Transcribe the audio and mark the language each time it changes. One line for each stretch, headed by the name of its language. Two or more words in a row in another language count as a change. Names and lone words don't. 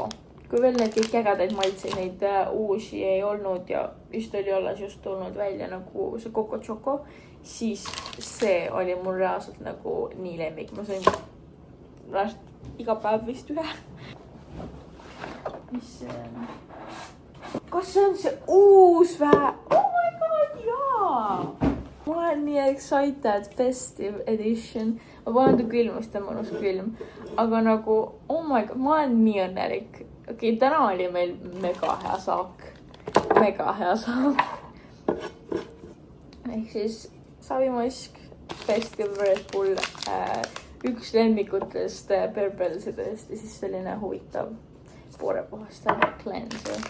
Estonian: Kui veel need kõik ägedaid maitseid, neid uusi ei olnud ja vist oli alles just tulnud välja nagu see Coco Choco, siis see oli mul reaalselt nagu nii lemmik. Ma sain iga päev vist ühe. Mis see on? Kas see on see uus vä?
English: Oh my god,
Estonian: jaa! Ma olen nii excited,
English: festive edition.
Estonian: Ma panen ta külm, sest ta on mõnus külm. Aga nagu,
English: oh my god,
Estonian: ma olen nii õnnelik. Okei, täna oli meil mega hea saak. Mega hea saak. Ehk siis savimask, festive Red Bull, üks lemmikutest Berbelsidest ja siis selline huvitav poorepuhastav cleanser.